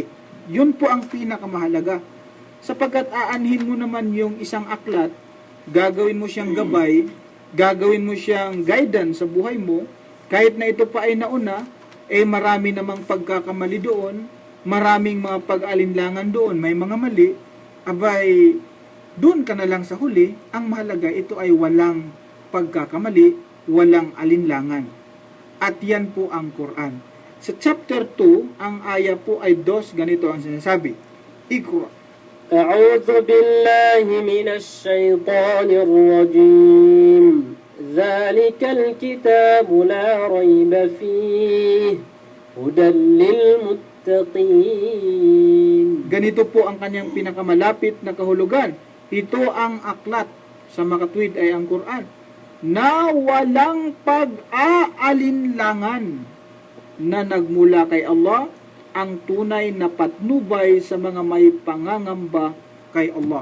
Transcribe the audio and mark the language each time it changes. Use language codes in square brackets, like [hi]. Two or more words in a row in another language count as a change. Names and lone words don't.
[tl] Yun po ang pinakamahalaga. Sapagkat aanhin mo naman yung isang aklat, gagawin mo siyang gabay, gagawin mo siyang guidance sa buhay mo, kahit na ito pa ay nauna, marami namang pagkakamali doon, maraming mga pag-alinlangan doon, may mga mali, abay, doon ka na lang sa huli, ang mahalaga ito ay walang pagkakamali, walang alinlangan. At yan po ang Quran. Sa chapter 2, ang aya po ay 2, ganito ang sinasabi. Iqra. [ar] أعوذ بالله من الشيطان الرجيم ذلك الكتاب لا ريب فيه هدى للمتقين. [tl] Ganito po ang kanyang pinakamalapit na kahulugan. Ito ang aklat, sa makatwid ay ang Quran, na walang pag-aalinlangan na nagmula kay Allah, ang tunay na patnubay sa mga may pangangamba kay Allah.